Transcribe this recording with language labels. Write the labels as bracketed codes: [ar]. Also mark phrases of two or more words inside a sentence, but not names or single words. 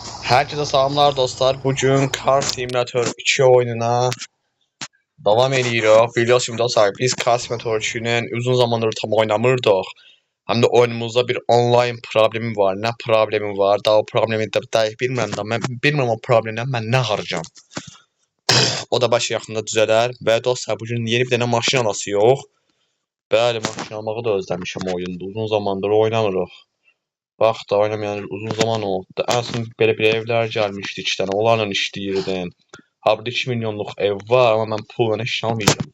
[tr] Herkese selamlar dostlar. Bugün Car Simulator 2 oyununa devam ediyoruz. Biliyorsunuz dostlar biz Car Simulator 2'nin uzun zamandır tam oynamırdık. Hem de oyunumuzda bir online problemi var. Ne problemi var? [az] Daha o problemi de bilmirəm da. Ben bilmirəm o problemden ben ne harcam. O da baş yaxında düzələr. Və dostlar bugün yeni bir dənə maşın alası yox. Bəli, maşın almağı da özləmişəm oyunda. Uzun zamandır oynamırıq. Bax da oynamayan uzun zaman oldu. En son belə bir evlər gəlmişdi 2 dənə. Onlarla işləyirdim. [tr] Ha burada 2 milyonluq ev var ama ben pulla iş almayacağım.